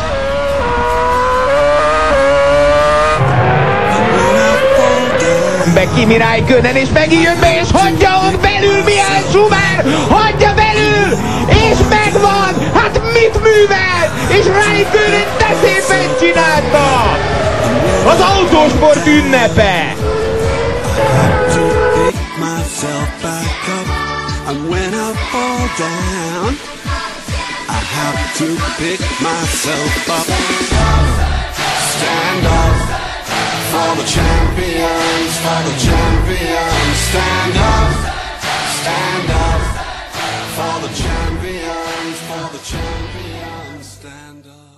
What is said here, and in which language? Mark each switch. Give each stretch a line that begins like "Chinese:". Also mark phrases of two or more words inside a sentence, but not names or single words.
Hungarian: Be Kimi Räikkönen, és megint jön be, és hagyja ott belül Mihály Schumacher! Hagyja belül! És megvan! Hát mit művel? És Räikkönen de szépen csinálta! Az autósport ünnepe!
English: For the champions, stand up, for the champions, stand up.